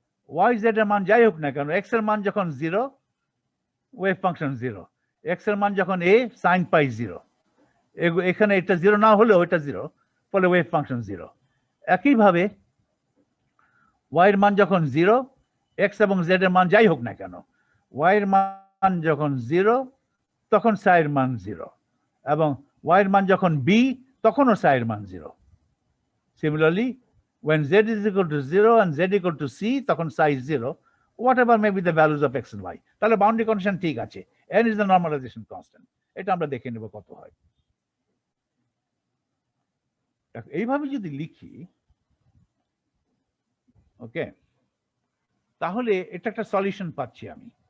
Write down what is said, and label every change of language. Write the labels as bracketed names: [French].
[Bangla] Y Z এর মান যাই হোক না কেন, এক্স এর মান যখন 0 ওয়েভ ফাংশন 0, এক্স এর মান যখন a সাইন পাই 0, এখানে এটা 0 না হলেও এটা 0, ফলে ওয়েভ ফাংশন 0। একইভাবে y এর মান যখন 0, x এবং z এর মান যাই হোক না কেন, y এর মান যখন 0 তখন psi এর মান 0, এবং y এর মান যখন b তখনও psi এর মান 0। [English] Similarly, when z is equal to 0 and z equal to c, তখন psi is 0, whatever may be the values of x and y. [Bangla] তাহলে বাউন্ডারি কন্ডিশন ঠিক আছে, [English] n is the normalization constant। [Bangla] এটা আমরা দেখে নেব কত হয়। এইভাবে যদি লিখি, ওকে, তাহলে এটা একটা সলিউশন পাচ্ছি আমি।